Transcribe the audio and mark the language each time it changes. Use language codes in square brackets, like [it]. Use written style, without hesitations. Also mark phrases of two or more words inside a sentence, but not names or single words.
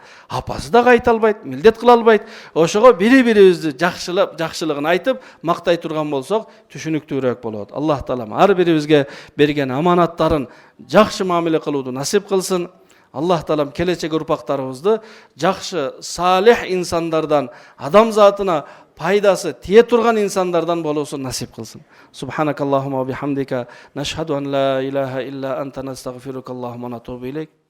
[ky] Апасы дагы айта албайт, милдет кыла албайт. Ошого бири-бирибизди жакшылыгын айтып, мактай турган болсок, түшүнүктүүрөөк болот. Аллах таалам ар бирибизге берген аманаттарын жакшы мамиле кылууну насип кылсын. Аллах таалам келечек урпактарыбызды жакшы, салих инсандардан, адам затына пайдасы тие турган инсандардан болуусун насип кылсын. [ar] سبحانك اللهم وبحمدك نشهد أن لا إله إلا أنت نستغفرك اللهم ونتوب إليك.